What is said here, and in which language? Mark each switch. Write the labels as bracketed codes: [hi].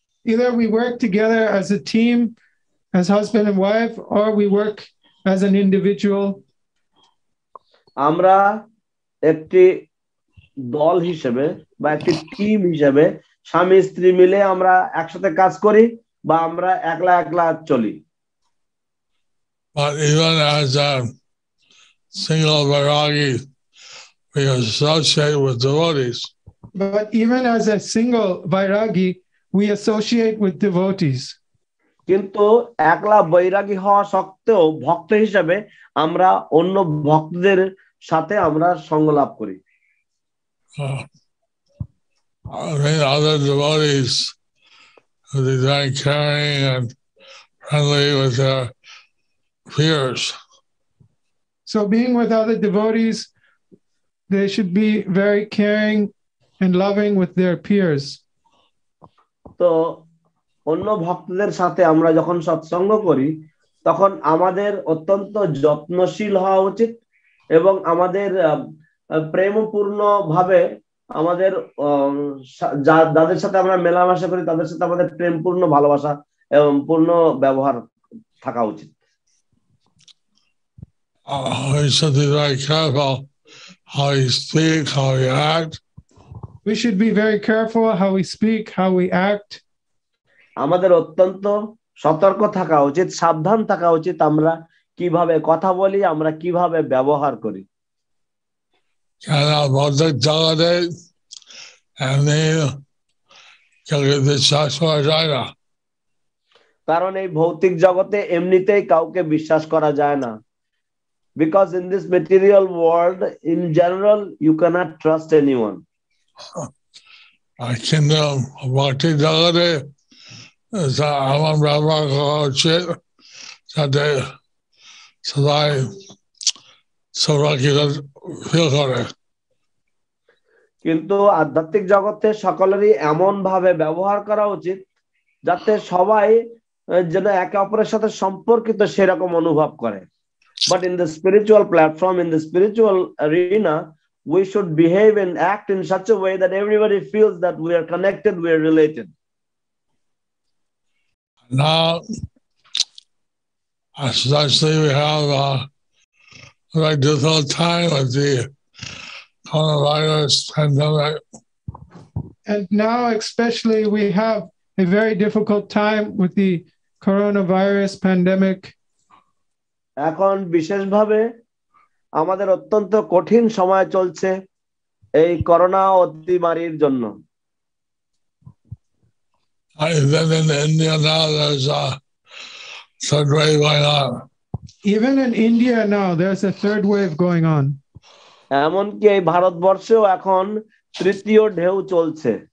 [en] Either we work together as a team, as husband and wife, or we work as an individual. [bn] আমরা একটি দল হিসেবে বা একটি টিম হিসেবে স্বামী স্ত্রী মিলে আমরা একসাথে কাজ করি বা আমরা একলা একলা চলি। [en] But even as a single vairagi, we associate with devotees. But even as a single vairagi, we associate with devotees. [bn] কিন্তু একলা বৈরাগী হওয়া সত্ত্বেও ভক্ত হিসেবে আমরা অন্য ভক্তদের সাথে আমরা সঙ্গ লাভ করি। [en] Other devotees are very caring and friendly with their peers. So being with other devotees, they should be very caring and loving with their peers. [bn] তো অন্য ভক্তদের সাথে আমরা যখন সৎসঙ্গ করি তখন আমাদের অত্যন্ত যত্নশীল হওয়া উচিত এবং আমাদের প্রেমপূর্ণ ভাবে আমাদের যাদের সাথে আমরা মেলামেশা করি তাদের সাথে আমাদের প্রেমপূর্ণ ভালোবাসা এবং পূর্ণ ব্যবহার থাকা উচিত। [en] We should be very careful how we speak, how we act. We should be very careful how we speak, how we act. [bn] আমাদের অত্যন্ত সতর্ক থাকা উচিত, সাবধান থাকা উচিত আমরা কিভাবে কথা বলি, আমরা কিভাবে ব্যবহার করি। ভৌতিক জগতে এমনি কাউকে বিশ্বাস করা যায় না। কারণ এই ভৌতিক জগতে এমনিতেই কাউকে বিশ্বাস করা যায় না। [en] Because in this material world, in general, you cannot trust anyone. [bn] কিন্তু ভৌতিক জগতে আমার ব্যবহার করা উচিত যাতে সবাই সুরক্ষিত ফিল করে। কিন্তু আধ্যাত্মিক জগতে সকলেরই এমন ভাবে ব্যবহার করা উচিত যাতে সবাই যেন একে অপরের সাথে সম্পর্কিত সেরকম অনুভব করে। [en] But in the spiritual platform, in the spiritual arena, we should behave and act in such a way that everybody feels that we are connected, we are related. Now, especially we have a very difficult time with the coronavirus pandemic. And now, especially, we have a very difficult time with the coronavirus pandemic. [bn] এখন বিশেষভাবে আমাদের অত্যন্ত কঠিন সময় চলছে এই corona অতিমারীর জন্য। [en] Even in India now, there's a third wave going on. Even in India now, there's a third wave going on. [bn] এমনকি এই ভারতবর্ষেও এখন তৃতীয় ঢেউ চলছে।